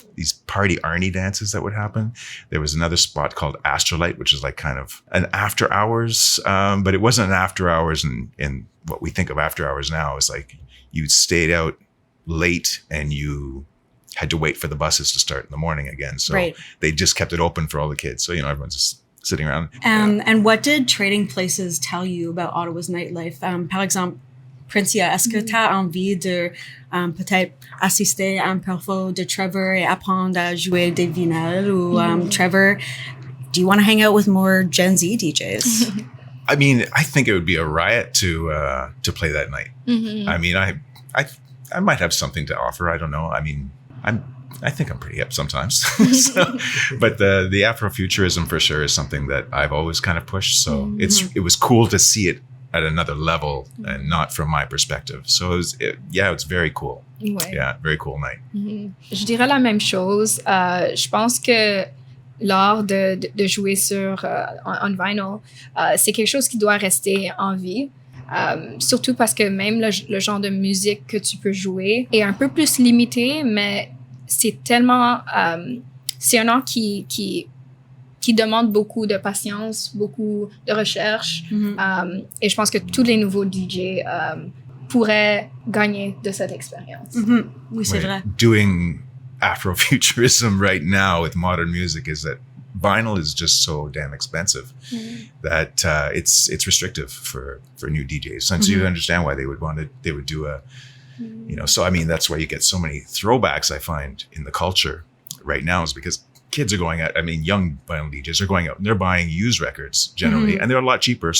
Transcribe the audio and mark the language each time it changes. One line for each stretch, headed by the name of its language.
English: these party Arnie dances that would happen. There was another spot called Astrolight, which is like kind of an after hours, but it wasn't an after hours in what we think of after hours now. It's like you stayed out late and you had to wait for the buses to start in the morning again. So they just kept it open for all the kids. So, everyone's just sitting around. And what did trading places tell you about Ottawa's nightlife?
French: Par exemple, Princia, est-ce que tu as envie de peut-être assister à un performance de Trevor et apprendre à jouer des vinyles? Ou
English: Trevor, do you want to hang out with more Gen Z DJs? I mean, I think it would be a riot to play that night. I mean, I might have something to offer. I don't know. I mean, I think I'm pretty hip sometimes. But the Afrofuturism for sure is something that I've always kind of pushed. So it was cool to see it at another level and not from my perspective. So it's very cool.
French: Ouais.
English: Yeah, very cool night.
French: Je dirais la même chose. Je pense que l'art de jouer sur en vinyl, c'est quelque chose qui doit rester en vie. Surtout parce que même le genre de musique que tu peux jouer est un peu plus limité, mais c'est tellement... c'est un art qui demande beaucoup de patience, beaucoup de recherche. Et je pense que tous les nouveaux DJ pourraient gagner de cette expérience. Oui, c'est vrai.
English: Doing Afrofuturism right now with modern music is that vinyl is just so damn expensive that it's restrictive for new DJs. And so you understand why they would do a, so I mean, that's why you get so many throwbacks I find in the culture right now is because kids are going out, I mean, young vinyl DJs are going out and they're buying used records generally, and they're a lot cheaper.